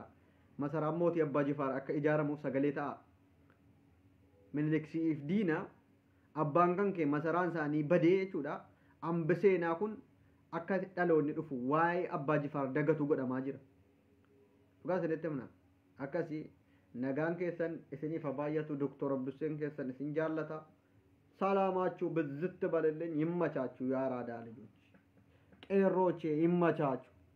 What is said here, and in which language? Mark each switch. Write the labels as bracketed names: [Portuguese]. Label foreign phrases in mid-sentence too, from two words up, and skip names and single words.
[Oromo] Masaraan mootii Abbaa Jifaar akka ijaaramuuf sagalee ta'a. Miniliksiif diina abbaan kan kee masaraan isaanii badee jechuudha. Ambiseenaa kun akka dhaloonni dhufu waa'ee Abbaa Jifaar dagatu godhamaa jira. Dhugaa isinitti himna. Akkasii nagaan keessan isiniif baay'atu Dr. Abdusseen keessan isin jaallata. [Amharic] Salaamaችሁ ብዝት በልልኝ ይመቻችሁ ያራዳ ልጆች ቄሮቼ ይመቻችሁ